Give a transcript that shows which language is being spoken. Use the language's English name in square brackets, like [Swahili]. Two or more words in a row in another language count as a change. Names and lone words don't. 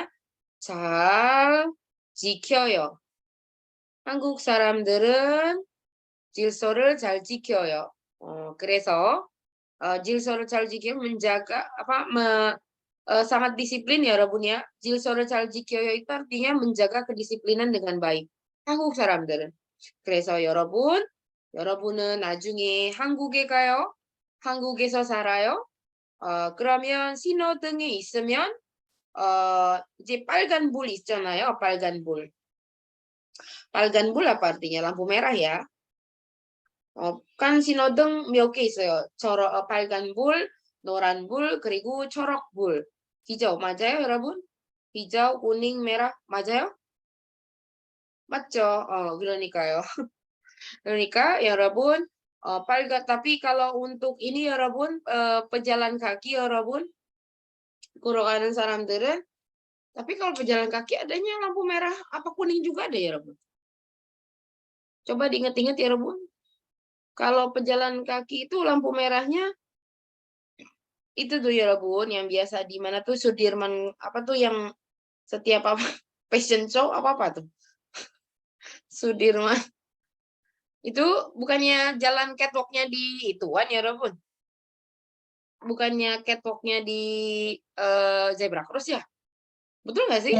[Korean] 잘 지켜요. 한국 사람들은 질서를 잘 지켜요. 그래서 질서를 잘 지키면 [Indonesian] menjaga sangat disiplin ya [Korean] 여러분 ya. 질서를 잘 지켜요 [Indonesian] itu artinya menjaga kedisiplinan dengan baik. 한국 사람들은. 그래서 여러분은 나중에 한국에 가요. 한국에서 살아요. 그러면 신호등이 있으면 이제 빨간 불 있잖아요. [Korean] 빨간 불. 빨간 불 [Indonesian] apa artinya? Lampu merah ya. [Korean] kan 신호등 몇 개 있어요. 빨간 불, 노란 불, 그리고 초록 불. hijau, 맞아요, 여러분? [Indonesian] hijau, kuning, merah, [Korean] 맞아요? 맞죠? 그러니까요. 그러니까 여러분, [Indonesian] tapi kalau untuk ini 여러분, pejalan kaki [Korean] 여러분, 걸어가는 사람들은, [Indonesian] tapi kalau pejalan kaki adanya lampu merah apa kuning juga ada ya 여러분. Coba diingat-ingat ya 여러분. Kalau pejalan kaki itu lampu merahnya itu tuh ya Rabun yang biasa di mana tuh Sudirman apa tuh yang setiap apa [English] fashion show [Indonesian] apa tuh Sudirman itu bukannya jalan catwalknya di ituan ya Rabun, bukannya catwalknya di [English] zebra cross [Indonesian] ya, betul nggak sih?